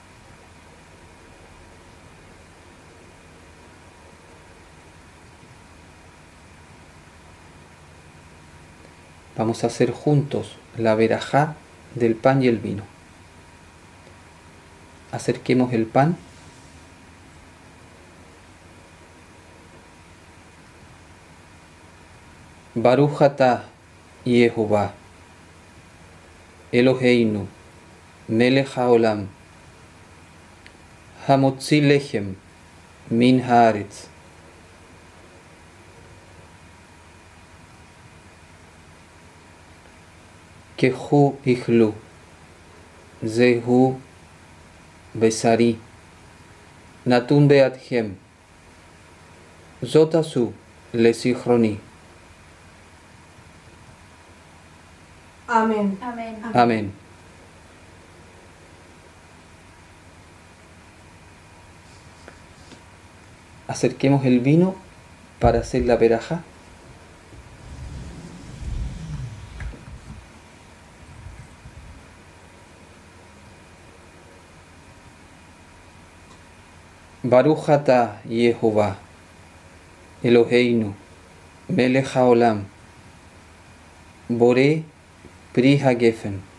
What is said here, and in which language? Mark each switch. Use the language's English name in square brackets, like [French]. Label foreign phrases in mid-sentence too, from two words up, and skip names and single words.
[Spanish] Vamos a hacer juntos la verajá del pan y el vino. Acerquemos el pan. [Hebrew] ברוך אתה יהוה, אלוהינו, מלך העולם, המוציא לחם מן הארץ. קחו אכלו, זהו בשרי, נתון בעדכם, זאת עשו לזכרוני. [Spanish] Amén. Amén. Amén. Acerquemos el vino para hacer la verajá. [Hebrew] ברוך אתה יהוה, אלוהינו, מלך העולם, בורא פרי הגפן.